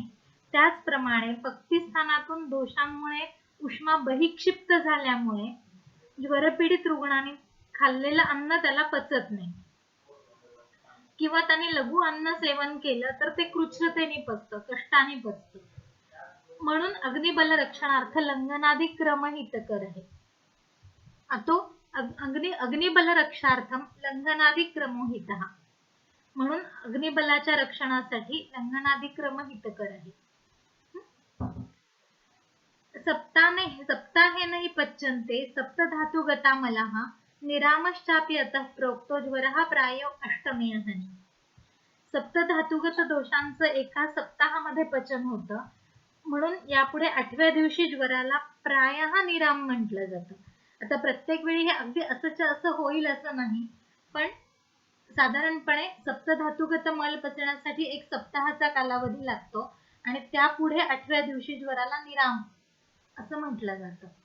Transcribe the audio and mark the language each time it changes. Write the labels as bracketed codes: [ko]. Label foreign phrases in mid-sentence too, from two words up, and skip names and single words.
[mr] त्याचप्रमाणे पक्तीस्थानातून दोषांमुळे उष्मा बहिक्षिप्त झाल्यामुळे ज्वरपीडित रुग्णाने खाल्लेलं अन्न त्याला पचत नाही, किंवा त्याने लघु अन्न सेवन केलं तर ते कृच्छतेने पचतं, कष्टाने पचतं. म्हणून अग्निबल रक्षणार्थ लंघनादी क्रम हितकर आहे. [sa] अतो अग्निबल रक्षार्थम लंघनादी क्रमोहित. [mr] म्हणून अग्निबलाच्या रक्षणासाठी लंघनादी क्रम हितकर आहे. [sa] सप्ताहेन हि पच्यन्ते सप्तधातुगता मलः निरामश्चापि अतः प्रोक्तो ज्वरः प्रायो अष्टमे हनी. [mr] सप्तधातुगत दोषांचं एका सप्ताहामध्ये पचन होतं, म्हणून यापुढे 8व्या दिवशी ज्वराला प्रायः निराम म्हटलं जातं. आता प्रत्येक वेळी हे अगदी असं होईल असं नाही, पण साधारणपणे सप्तधातुगत मल पचण्यासाठी 1 सप्ताहाचा कालावधी लागतो आणि त्यापुढे 8व्या दिवशी ज्वराला निराम असं म्हटलं जातं.